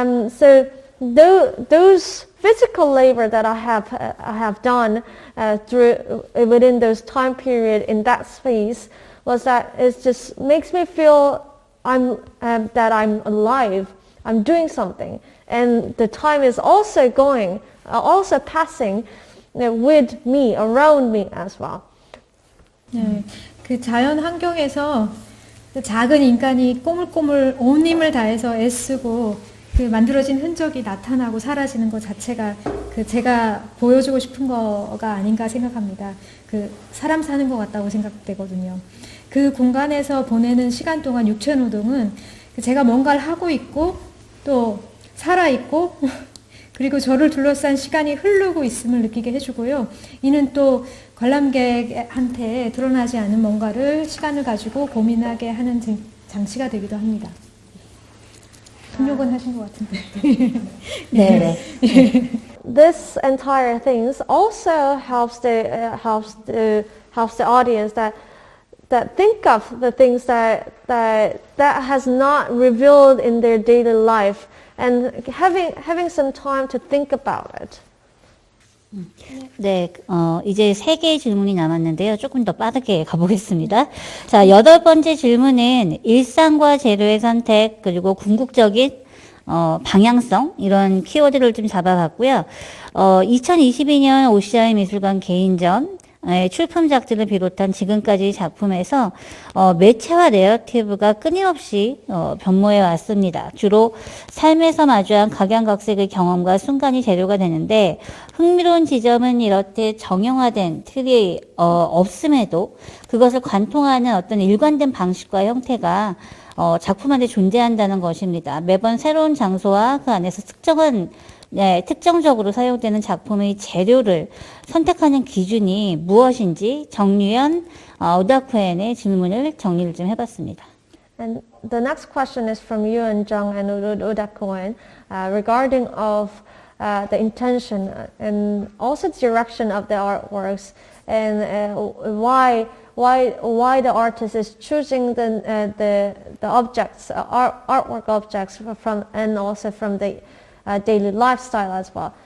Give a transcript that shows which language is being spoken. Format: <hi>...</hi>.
<en>So those physical labor that I have done within those time period in that space was that it just makes me feel that I'm alive. I'm doing something, and the time is also passing with me, around me as well.</en> <ko>네, 그 자연 환경에서 그 작은 인간이 꼬물꼬물 온 힘을 다해서 애쓰고 그 만들어진 흔적이 나타나고 사라지는 것 자체가 그 제가 보여주고 싶은 거가 아닌가 생각합니다. 그 사람 사는 것 같다고 생각되거든요. 그 공간에서 보내는 시간 동안 육체 노동은 제가 뭔가를 하고 있고 또 살아있고 그리고 저를 둘러싼 시간이 흐르고 있음을 느끼게 해주고요. 이는 또 관람객한테 드러나지 않은 뭔가를 시간을 가지고 고민하게 하는 장치가 되기도 합니다. 통역은 하신 것 같은데. 네.</ko> <en>This entire things also helps the audience that think of the things that has not revealed in their daily life, and having some time to think about it.</en> <ko>네, 이제 3개의 질문이 남았는데요. 조금 더 빠르게 가보겠습니다. 자, 8번째 질문은 일상과 재료의 선택, 그리고 궁극적인 방향성 이런 키워드를 좀 잡아봤고요. 2022년 OCI 미술관 개인전 출품작들을 비롯한 지금까지 작품에서 매체와 내러티브가 끊임없이 변모해 왔습니다. 주로 삶에서 마주한 각양각색의 경험과 순간이 재료가 되는데 흥미로운 지점은 이렇게 정형화된 틀이 없음에도 그것을 관통하는 어떤 일관된 방식과 형태가 작품 안에 존재한다는 것입니다. 매번 새로운 장소와 그 안에서 특정적으로 사용되는 작품의 재료를 선택하는 기준이 무엇인지 정유연, Dar-Kuen의 질문을 정리를 좀 해봤습니다.</ko> <en>And the next question is from Youyeon, Jung, and Dar-Kuen regarding of the intention and also the direction of the artworks and why the artist is choosing the objects, artwork objects from and also from the daily lifestyle as well.</en>